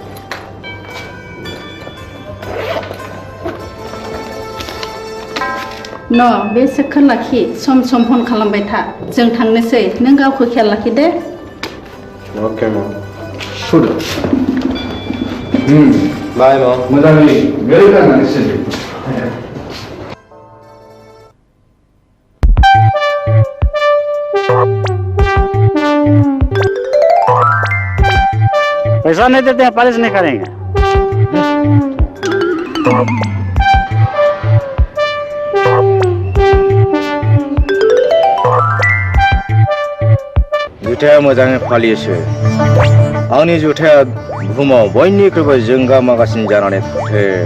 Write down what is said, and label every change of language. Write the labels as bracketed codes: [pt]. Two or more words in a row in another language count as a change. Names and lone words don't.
[brx] न' बे सेकखौ लाखि सम सम फन खालामबाय था जों थांनोसै नों गावखौ खेयाल लाखि दे अके मम सुद बाय मम मोजाङै गोरों जानानै सोलियो [hi] पैसा नहीं देते हैं पालिश नहीं करेंगे [brx] जुथाया मोजाङै फालियोसो आंनि जुथाया बुहुमाव बयनिख्रुइबो जोंगा मागासिन जानानै थाथों